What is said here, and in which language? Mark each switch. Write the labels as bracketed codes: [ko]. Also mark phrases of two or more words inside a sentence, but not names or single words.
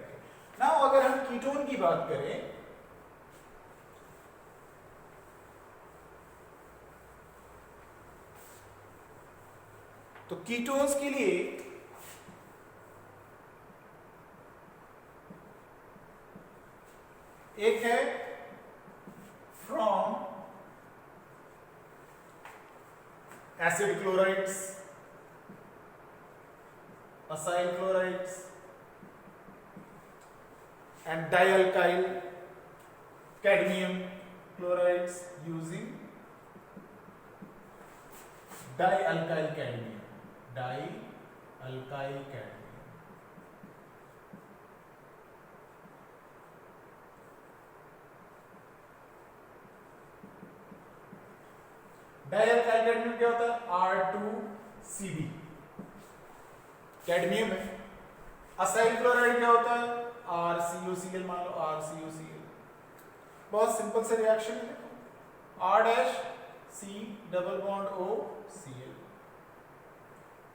[hi] नाउ अगर हम कीटोन की बात करें तो कीटोन्स के लिए एक है फ्रॉम [en] acid chlorides, acyl chlorides and dialkyl cadmium chlorides using dialkyl cadmium, dialkyl cadmium। dialkyl cadmium [hi] क्या होता है, R2Cd, कैडमियम है। [en] acyl chloride [hi] क्या होता है, RCOCl, मान लो RCOCl। बहुत सिंपल से रिएक्शन है, [en] R dash C double bond O Cl.